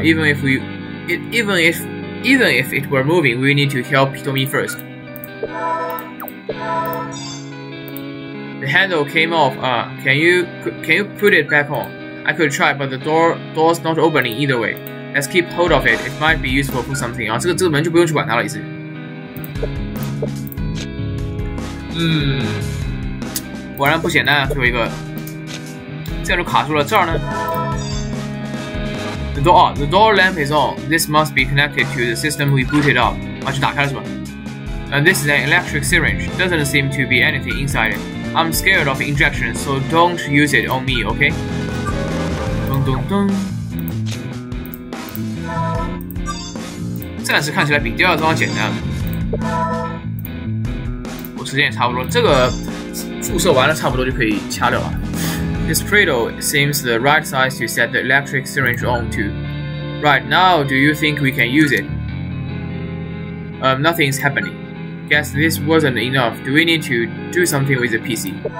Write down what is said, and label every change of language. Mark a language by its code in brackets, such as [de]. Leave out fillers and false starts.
[en] Even if it were moving, we need to help Hitomi first. The handle came off. Can you put it back on? I could try, but the door's not opening either way. Let's keep hold of it. It might be useful for something. [zh] 啊，这个门就不用去管它了，意思。果然不简单啊，最后一个，这样就卡住了。这儿呢 ， [en] the door lamp is on. [zh] This must be connected to the system we booted up. 啊，就打开了是吧？ [en] And this is an electric syringe. Doesn't seem to be anything inside it. I'm scared of injection, so don't use it on me, okay? [zh] 咚咚咚。暂时看起来比第2章简单。我时间也差不多，这个注射完了差不多就可以掐掉了。 [en] This cradle seems the right size to set the electric syringe on to. Right now, do you think we can use it? Nothing's happening. Guess this wasn't enough. Do we need to do something with the PC?